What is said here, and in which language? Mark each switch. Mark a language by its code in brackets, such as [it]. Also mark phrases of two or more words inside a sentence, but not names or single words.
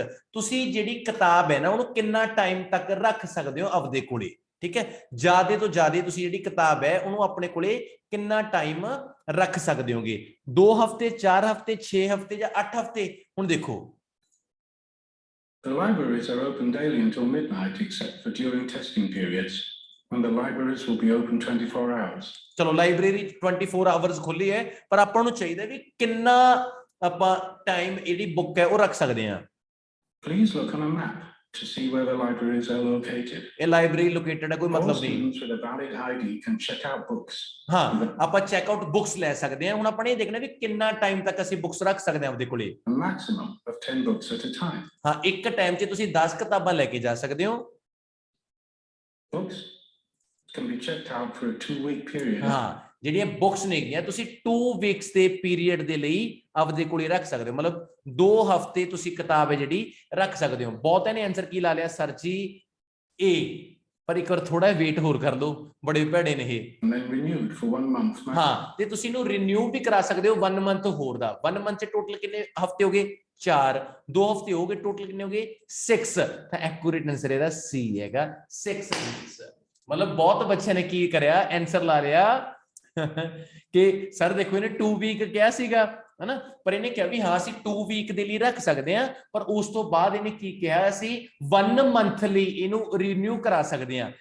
[pa] ਤੁਸੀਂ ਜਿਹੜੀ ਕਿਤਾਬ ਹੈ ਨਾ ਉਹਨੂੰ ਕਿੰਨਾ ਟਾਈਮ ਤੱਕ ਰੱਖ ਸਕਦੇ ਹੋ ਆਪਦੇ ਕੋਲੇ। ਠੀਕ ਹੈ, ਜ਼ਿਆਦਾ ਤੋਂ ਜ਼ਿਆਦਾ ਤੁਸੀਂ ਜਿਹੜੀ ਕਿਤਾਬ ਹੈ ਉਹਨੂੰ ਆਪਣੇ ਕੋਲੇ ਕਿੰਨਾ ਟਾਈਮ ਰੱਖ ਸਕਦੇ ਹੋਗੇ? 2 ਹਫ਼ਤੇ, 4 ਹਫ਼ਤੇ, 6 ਹਫ਼ਤੇ ਜਾਂ 8 ਹਫ਼ਤੇ? ਹੁਣ ਦੇਖੋ [en] The libraries are open daily until midnight, except for during testing periods, when the libraries will be open 24 hours. [pa] ਚਲੋ ਲਾਇਬ੍ਰੇਰੀ 24 ਆਵਰਸ ਖੁੱਲੀ ਹੈ, ਪਰ ਆਪਾਂ ਨੂੰ ਚਾਹੀਦਾ ਵੀ ਕਿੰਨਾ ਆਪਾਂ ਟਾਈਮ ਜਿਹੜੀ ਬੁੱਕ ਹੈ ਉਹ ਰੱਖ ਸਕਦੇ ਹਾਂ। [en] Please look on a map to see where the libraries are located. [pa] ਇਹ [en] library located [pa] ਹੈ, ਕੋਈ [en] All [pa] ਮਤਲਬ ਨਹੀਂ। [en] students with a valid ID can check out books. [pa] ਹਾਂ, ਆਪਾਂ [en] check out books [pa] ਲੈ ਸਕਦੇ ਹਾਂ। ਹੁਣ ਆਪਾਂ ਨੇ ਇਹ ਦੇਖਣਾ ਵੀ ਕਿੰਨਾ ਟਾਈਮ ਤੱਕ ਅਸੀਂ ਬੁੱਕਸ ਰੱਖ ਸਕਦੇ ਹਾਂ ਆਪਦੇ ਕੋਲੇ। [en] A maximum of 10 books at a time. [pa] ਹਾਂ, ਇੱਕ ਟਾਈਮ 'ਚ ਤੁਸੀਂ 10 ਕਿਤਾਬਾਂ ਲੈ ਕੇ ਜਾ ਸਕਦੇ ਹੋ। [en] Books can be checked out for a 2-week period. [pa] ਹਾਂ, ਜਿਹੜੀਆਂ ਬੁੱਕਸ ਨੇਗੀਆਂ ਤੁਸੀਂ 2 ਵੀਕਸ ਦੇ ਪੀਰੀਅਡ ਦੇ ਲਈ ਆਪਦੇ ਕੋਲੇ ਰੱਖ ਸਕਦੇ ਹੋ, ਮਤਲਬ 2 ਹਫ਼ਤੇ ਤੁਸੀਂ ਕਿਤਾਬ ਹੈ ਜਿਹੜੀ ਰੱਖ ਸਕਦੇ ਹੋ। ਬਹੁਤਿਆਂ ਨੇ ਆਨਸਰ ਕੀ ਲਾ ਲਿਆ ਸਰ ਜੀ ਏ, ਪਰ ਇੱਕ ਵਾਰ ਥੋੜਾ ਵੇਟ ਹੋਰ ਕਰ ਲਓ, ਬੜੇ ਭੈੜੇ ਨੇ ਇਹ। [en] And then renewed for 1 month. [pa] ਹਾਂ, ਤੇ ਤੁਸੀਂ ਇਹਨੂੰ ਰੀਨਿਊ ਵੀ ਕਰਾ ਸਕਦੇ ਹੋ 1 ਮੰਥ ਹੋਰ ਦਾ। 1 ਮੰਥ 'ਚ ਟੋਟਲ ਕਿੰਨੇ ਹਫ਼ਤੇ ਹੋ ਗਏ? 4। 2 ਹਫ਼ਤੇ ਹੋ ਗਏ, ਟੋਟਲ ਕਿੰਨੇ ਹੋ ਗਏ? 6। ਤਾਂ [en] accurate answer [pa] ਇਹਦਾ ਸੀ ਹੈਗਾ, 6 ਵੀਕਸ। ਮਤਲਬ ਬਹੁਤ ਬੱਚਿਆਂ ਨੇ ਕੀ ਕਰਿਆ, ਆਨਸਰ ਲਾ ਲਿਆ ਕਿ ਸਰ ਦੇਖੋ ਇਹਨੇ 2 ਵੀਕ ਕਿਹਾ ਸੀਗਾ ਹਨਾ, ਪਰ ਇਹਨੇ ਕਿਹਾ ਵੀ ਹਾਂ ਅਸੀਂ 2 ਵੀਕ ਦੇ ਲਈ ਰੱਖ ਸਕਦੇ ਹਾਂ, ਪਰ ਉਸ ਤੋਂ ਬਾਅਦ ਇਹਨੇ ਕੀ ਕਿਹਾ, ਅਸੀਂ 1 ਮੰਥ ਲਈ ਇਹਨੂੰ ਰੀਨਿਊ ਕਰਾ ਸਕਦੇ ਹਾਂ।